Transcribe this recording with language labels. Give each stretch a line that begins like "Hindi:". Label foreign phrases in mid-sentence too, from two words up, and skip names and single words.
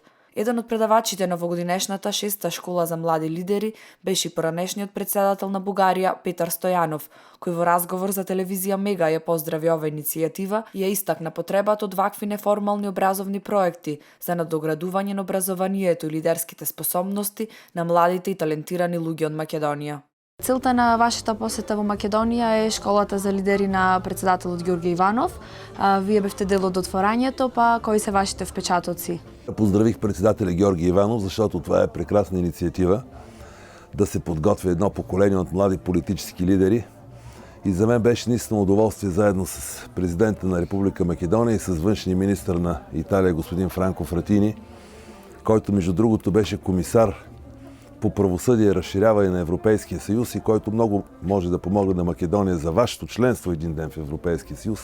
Macedonian: Еден од предавачите на овогодинешната 6-та школа за млади лидери беше поранешниот претседател на Бугарија Петар Стојанов, кој во разговор за телевизија Мега ја поздрави оваа иницијатива и ја истакна потребата од вакви неформални образовни проекти за надоградување на образованието и лидерските способности на младите и талентирани луѓе од Македонија. Целта на вашата посета во Македонија е школата за лидери на претседателот Ѓорѓе Иванов. Вие бевте дел од отворањето, па кои се вашите впечатоци?
Bulgarian: Поздравих председателя Георги Иванов, защото това е прекрасна инициатива да се подготвя едно поколение от млади политически лидери. И за мен беше наистина удоволствие заедно с президента на Република Македония и с външния министър на Италия господин Франко Фратини, който между другото беше комисар по правосъдие и разширяване на Европейския съюз и който много може да помогне на Македония за вашето членство един ден в Европейския съюз.